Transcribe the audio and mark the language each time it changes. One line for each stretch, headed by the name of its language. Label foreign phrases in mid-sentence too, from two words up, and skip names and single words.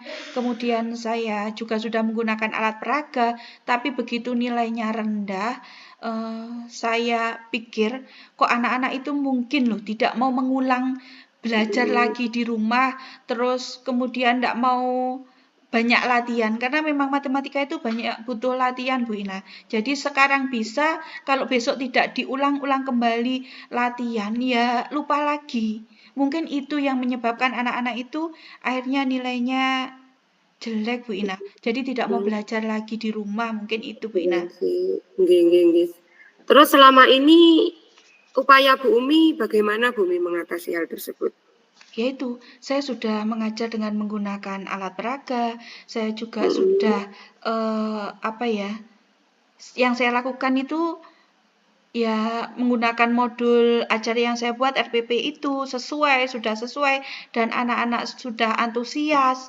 Indonesian: Kemudian saya juga sudah menggunakan alat peraga, tapi begitu nilainya rendah, saya pikir kok anak-anak itu mungkin loh tidak mau mengulang belajar lagi di rumah, terus kemudian tidak mau banyak latihan karena memang matematika itu banyak butuh latihan Bu Ina. Jadi sekarang bisa, kalau besok tidak diulang-ulang kembali latihan ya lupa lagi. Mungkin itu yang menyebabkan anak-anak itu akhirnya nilainya jelek Bu Ina. Jadi tidak mau belajar lagi di rumah, mungkin itu Bu Ina.
Javanese: Nggih, nggih, nggih.
Indonesian: Terus selama ini upaya Bu Umi bagaimana Bu Umi mengatasi hal tersebut? Yaitu, saya sudah mengajar dengan menggunakan alat peraga, saya juga sudah apa ya? Yang saya lakukan itu ya menggunakan modul ajar yang saya buat RPP itu sudah sesuai dan anak-anak sudah antusias.